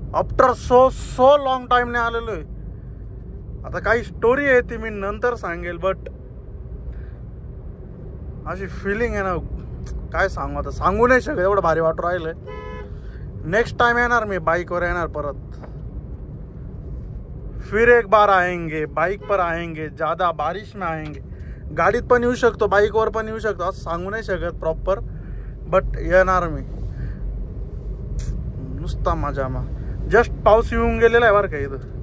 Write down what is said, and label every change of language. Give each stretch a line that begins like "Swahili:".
English: after so long
Marathi: टाइमने आलेलो आहे. आता काही स्टोरी आहे ती मी नंतर सांगेल. बट अशी फिलिंग आहे ना काय सांगू. आता सांगू नाही शकत एवढं भारी वाटू राहिलंय. नेक्स्ट टाइम येणार मी बाईकवर येणार परत.
Hindi: फिर एक बार आएंगे बाइक पर आएंगे. ज्यादा बारिश में आएंगे.
Marathi: गाडीत पण येऊ शकतो बाईकवर पण येऊ शकतो असं सांगू नाही शकत प्रॉपर. बट येणार मी. नुसता मजा. जस्ट पाऊस येऊन गेलेला आहे बरं का इथं.